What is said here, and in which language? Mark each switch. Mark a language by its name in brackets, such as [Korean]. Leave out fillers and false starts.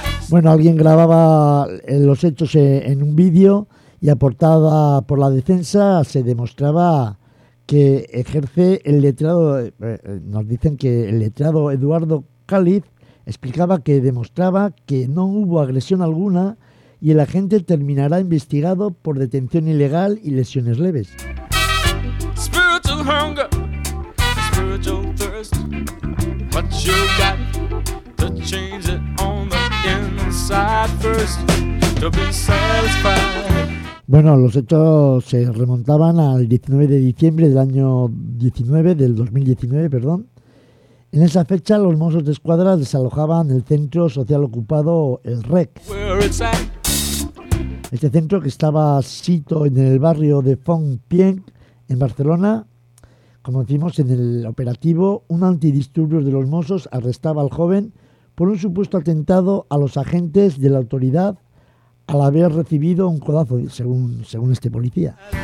[Spanish] Bueno, alguien grababa los hechos en un vídeo y aportada por la defensa se demostraba que ejerce el letrado, nos dicen que el letrado Eduardo Cáliz explicaba que demostraba que no hubo agresión alguna y el agente terminará investigado por detención ilegal y lesiones leves. [English] Spiritual hunger, spiritual thirst, what you got to change it on the inside first, to be satisfied. [Spanish] Bueno, los hechos se remontaban al 19 de diciembre del año 19, del 2019, perdón. En esa fecha, los mozos de escuadra desalojaban el centro social ocupado, el REC. Este centro, que estaba sito en el barrio de Fontpieng, en Barcelona, como decimos en el operativo, un antidisturbios de los mozos arrestaba al joven por un supuesto atentado a los agentes de la autoridad al haber recibido un codazo, según este policía.